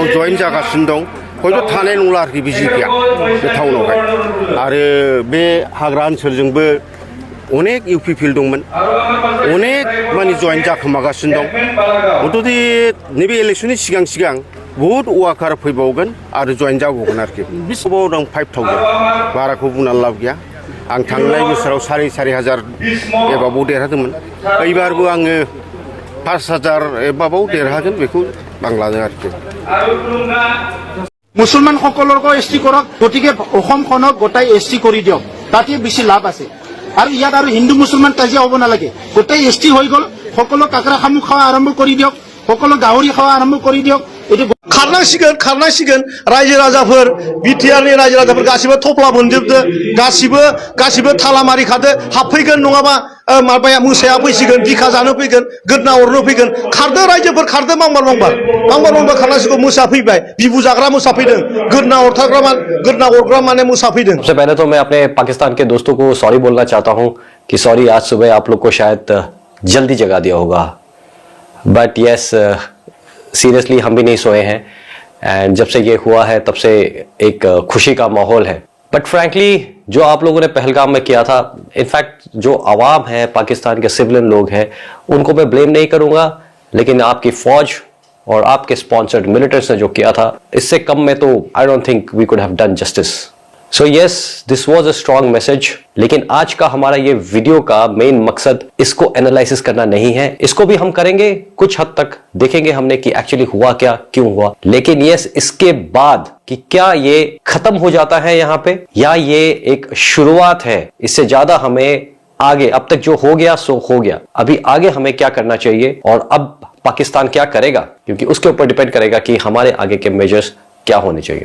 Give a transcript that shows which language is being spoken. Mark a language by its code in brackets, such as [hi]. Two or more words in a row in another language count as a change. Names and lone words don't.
[brx] जइन जागासिनो दं हयथ' थानाय नंला आरोखि बि जे पिया बे टाउनावहाय आरो बे हाग्रा ओनसोलजोंबो अनेक इउ पि पि एल दंमोन अनेक माने जइन जाखोमागासिनो दं मथ'थे नैबे इलेक्सननि सिगां बहुद वार्कार फैबावगोन आरो जइन जाबावगोन आरोखि बिसिबाव दं 5,000 बाराखौ बुंनानै लाब गैया आं थांनाय बोसोराव 4,500 एबाबाव देरहादोंमोन এইবারबो आङो 5,000 एबाबाव देरहागोन बेखौ आं लादों आरोखि [as] মুছলমানসকলকো এছ টি কৰক গতিকে অসমখনক গোটাই এছ টি কৰি দিয়ক তাতে বেছি লাভ আছে আৰু ইয়াত আৰু হিন্দু মুছলমান কাজিয়া হ'ব নালাগে গোটাই এছ টি হৈ গ'ল সকলো কাকৰা খামু খাওয়া আৰম্ভ কৰি দিয়ক সকলো গাহৰি খাওয়া আৰম্ভ কৰি দিয়ক এটি [brx] खारनांसिगोन रायजो राजाफोर बिटिआरनि रायजो राजाफोर गासिबो थफ्ला मोनजोबदो गासिबो थालामारि खादो हाबफैगोन नङाबा माबाया मोसाया फैसिगोन बिखा जानो फैगोन गोदना अरनो फैगोन खारदो रायजोफोर खारदो मांबार खारनांसिगौ मोसा फैबाय बिबु जाग्रा मोसा फैदों गोदना अरग्रा माने मोसा फैदों [hi] सबसे पहले तो मैं अपने पाकिस्तान के दोस्तों को सॉरी बोलना चाहता हूं कि सॉरी आज सुबह आप लोग को शायद जल्दी जगा दिया होगा [en] but yes seriously [hi] हम भी नहीं सोए हैं एंड जब से ये हुआ है तब से एक खुशी का माहौल है [en] but frankly [hi] जो आप लोगों ने पहलगाम में किया था इनफैक्ट जो आवाम है पाकिस्तान के सिविलियन लोग हैं उनको मैं ब्लेम नहीं करूंगा लेकिन आपकी फौज और आपके [en] sponsored militants [hi] ने जो किया था इससे कम में तो [en] I don't think we could have done justice so yes this was a strong message [hi] लेकिन आज का हमारा ये वीडियो का मेन मकसद इसको एनालिसिस करना नहीं है इसको भी हम करेंगे कुछ हद तक देखेंगे हमने कि एक्चुअली हुआ क्या क्यों हुआ लेकिन यस इसके बाद कि क्या ये खत्म हो जाता है यहाँ पे या ये एक शुरुआत है इससे ज्यादा हमें आगे अब तक जो हो गया सो हो गया, अभी आगे हमें क्या करना चाहिए और अब पाकिस्तान क्या करेगा, क्योंकि उसके ऊपर डिपेंड करेगा कि हमारे आगे के मेजर्स क्या होने चाहिए।